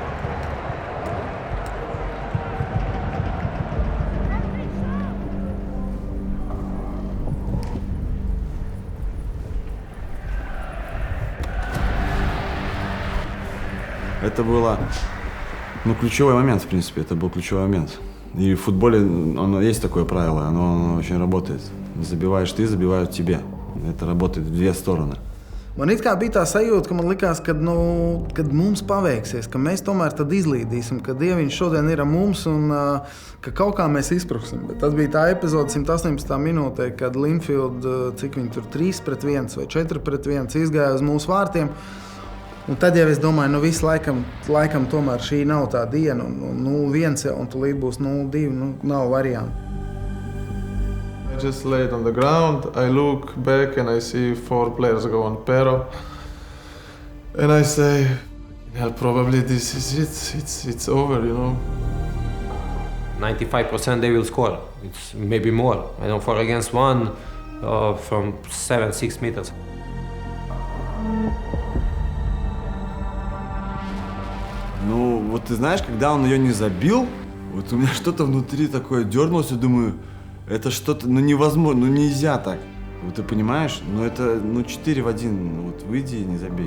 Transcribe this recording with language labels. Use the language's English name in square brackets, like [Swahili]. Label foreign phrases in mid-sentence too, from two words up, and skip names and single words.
[Russian] Это было, ключевой момент, в принципе, это был ключевой момент. И в футболе есть такое правило, оно очень работает. Забиваешь ты, забивают тебе. Это работает в 2 стороны. [Latvian] Man it kā bija tā sajūta, ka man likās, kad mums paveiksies, ka mēs tomēr tad izlīdīsim, ka Dieviņš šodien ir ar mums un ka kaut kā mēs izpruksim. Bet tad bija tā epizode 118. minūtē, kad Linfield, cik viņi tur 3-1 vai 4-1 izgāja uz mūsu vārtiem. Un tad jau es domāju, nu visu laikam tomēr šī nav tā diena, un 0-1 jau, un tulīt būs 0-2, nav variantu. [English] I just laid on the ground, I look back and I see 4 players go on pero. And I say, well, probably this is it, it's over, you know. 95% they will score, it's maybe more. I know 4 against 1 from 7-6 meters. [Russian] Ну, вот ты знаешь, когда он ее не забил, вот у меня что-то внутри такое дернулось, и думаю, это что-то, невозможно, нельзя так. Вот ты понимаешь, это 4 в 1, вот выйди и не забей.